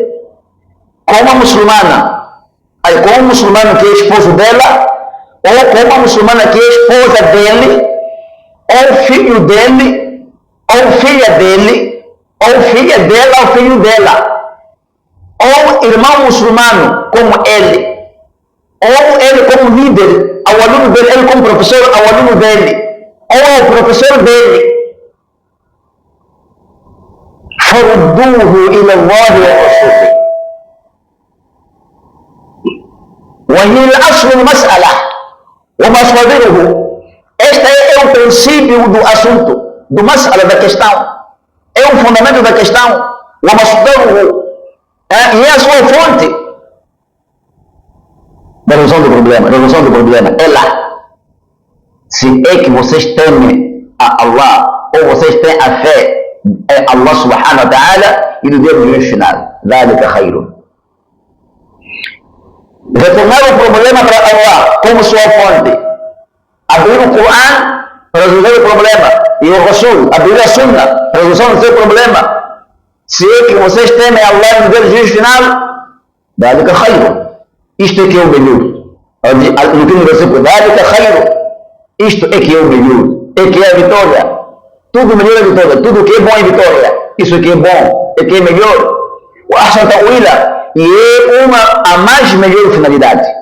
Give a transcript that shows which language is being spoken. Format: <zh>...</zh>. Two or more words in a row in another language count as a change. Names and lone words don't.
<pt>com uma muçulmana, com um muçulmano que é esposo dela, ou com uma muçulmana que é esposa dele, ou filho dele, ou filha dele, ou filha dela, ou filho dela, ou irmão muçulmano como ele, ou ele como líder, ao aluno dele, ele como professor ao aluno dele, ou ao professor dele.</pt> <ar>فردوه إلى الله ورسوله وهي الأصل المسألة ومصادره.</ar> <pt>Este é o princípio do assunto, do mas'ala, da questão, é o fundamento da questão, ومصدره, e é a sua fonte da resolução do problema. A resolução do problema é lá. Se é que vocês temem a Allah ou vocês têm a fé em Allah</pt> <ar>سبحانه وتعالى</ar> <pt>e no dia do juízo final,</pt> <ar>ذلك خير.</ar> <pt>Retornar o problema para Allah como sua fonte, abrir o Corão para resolver o problema e o Rasul abrir a Sunna para resolver o seu problema. Se é que vocês temem Allah no dia do juízo final,</pt> <ar>ذلك خير.</ar> <pt>Isto é que é o melhor. No último versículo, isto é que é o melhor, é que é a vitória. Tudo melhor é vitória, tudo que é bom é vitória. Isso que é bom, é que é melhor. O</pt> <ar>أحسن تأويلا,</ar> <pt>e é a mais melhor finalidade.</pt>